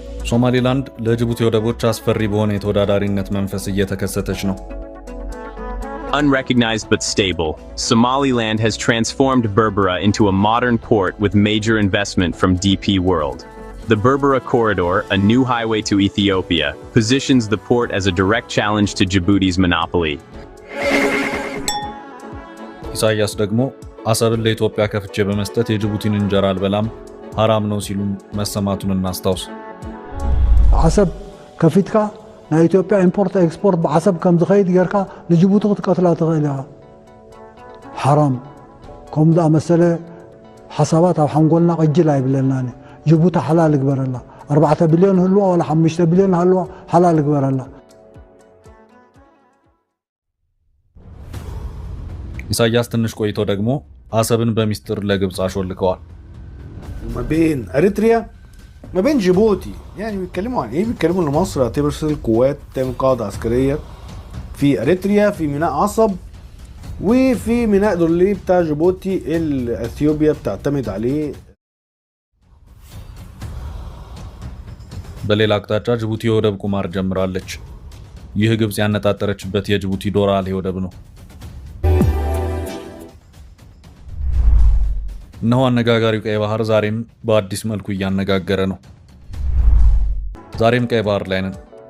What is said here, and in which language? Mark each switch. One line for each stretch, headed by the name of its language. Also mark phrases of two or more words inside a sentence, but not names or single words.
Amharic: ሶማሊላንድ ለጅቡቲ ወደቦች አስፈሪ በሆነ የተወዳዳሪነት መንፈስ እየተከሰተች ነው።
English: Unrecognized but stable, Somaliland has transformed Berbera into a modern port with major investment from DP World. The Berbera Corridor, a new highway to Ethiopia, positions the port as a direct challenge to Djibouti's monopoly.
Amharic: ኢሳያስ ደግሞ አሰብን ለኢትዮጵያ ከፍቼ በመስጠት የጅቡቲን እንጀራ አልበላም حرام ነው ሲሉ መሰማቱን እናስታውስ።
Tigrinya: አሰብ ከፊትካ ናይ ኢትዮጵያ ኢምፖርት ኤክስፖርት በአሰብ ከም ዝኸይድ ገርካ ለጅቡቲ ክትቀትላ ትኽእልካ حرام ከም ዳ መሰለ حسابات ኣብ ሓንጎልና ቅጅል አይብለናኒ ጅቡቲ حلال ግበረላ 4 ቢልዮን ህልዋ ወላ 5 ቢልዮን ህልዋ حلال ግበረላ።
Amharic: ኢሳያስ ትንሽ ቆይቶ ደግሞ አሰብን በሚስጥር ለግብጽ አሾልከዋል።
Arabic: ما بين اريتريا ما بين جيبوتي يعني بيتكلموا عن ايه؟ بيتكلموا ان مصر هترسل قوات تعمل قاعده عسكريه في اريتريا في ميناء عصب وفي ميناء دولي بتاع جيبوتي اللي اثيوبيا بتعتمد عليه.
Amharic: በሌላ አቅጣጫ ጅቡቲ የወደብ ቁማር ጀምራለች። ይህ ግብጽ ያነጣጠረችበት የጅቡቲ ዶራሌ ወደብ ነው። እነሆ አነጋጋሪው ቀይ ባህር ዛሬም በአዲስ መልኩ እያነጋገረ ነው። ዛሬም ቀይ ባህር ላይ ነን።